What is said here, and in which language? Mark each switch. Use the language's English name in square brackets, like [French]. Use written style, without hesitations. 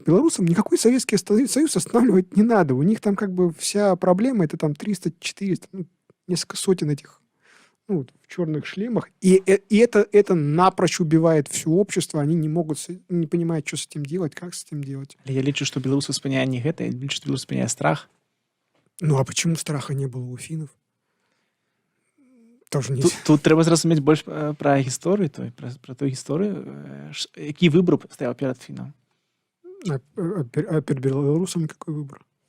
[Russian] Белорусам никакой Советский Союз останавливать не надо. У них там как бы вся проблема, это там 300-400, несколько сотен этих в черных шлемах. И это напрочь убивает все общество. Они не понимают, что с этим делать, как с этим делать. [Belarusian] Я лічу, што беларусы спыняе не гэта, я лічу, што беларусы спыняе страх. [Russian] А почему страха не было у финнов? Тоже не... [Belarusian] Тут трэба зразумець больш пра гісторыю, пра тую гісторыю, які выбор стаяў перад фінам. [Russian] А перед беларусамі какой выбор?